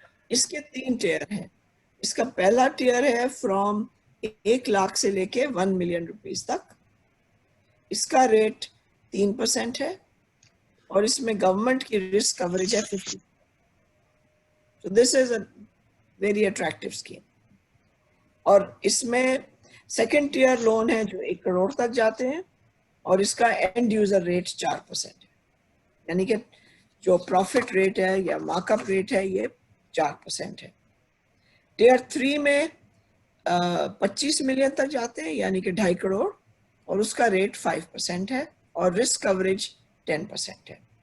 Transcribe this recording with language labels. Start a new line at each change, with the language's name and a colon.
Urdu: اس کے 3 ٹیئر ہیں. اس کا پہلا ٹیئر ہے فرام 1 لاکھ سے لے کے 1 ملین روپیز تک. اس کا ریٹ 3% ہے, اور اس میں گورنمنٹ کی رسک کوریج ہے 50%.
English: So this is a very attractive scheme.
Urdu: اور اس میں سیکنڈ ٹیئر لون ہے جو 1 کروڑ تک جاتے ہیں, اور اس کا اینڈ یوزر ریٹ 4% ہے. یعنی کہ جو پروفٹ ریٹ ہے یا مارک اپ ریٹ ہے یہ 4% ہے. ٹیئر 3 میں 25 ملین تک جاتے ہیں, یعنی کہ 2.5 کروڑ, اور اس کا ریٹ 5% ہے, اور رسک کوریج 10% ہے.